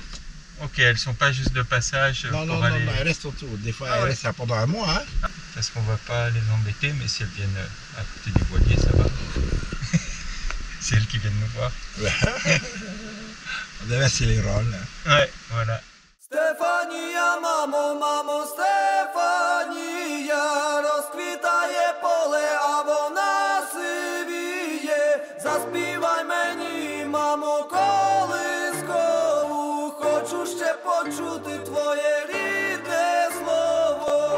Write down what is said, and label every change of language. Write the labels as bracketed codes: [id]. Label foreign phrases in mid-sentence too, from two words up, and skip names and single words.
[fr] Ok, elles sont pas juste de passage Non, aller... elles restent autour. Des fois, Ah elles ouais. restent pendant un mois. Hein. Parce qu'on va pas les embêter, mais si elles viennent à côté du voilier, ça va. C'est elles qui viennent nous voir. On devait c'est les rôles. Ouais, voilà. [uk] Стефанія, мамо, Стефанія, розквітає поле, а вона сивіє. Заспівай мені, мамо, колискову, хочу ще почути твоє рідне слово.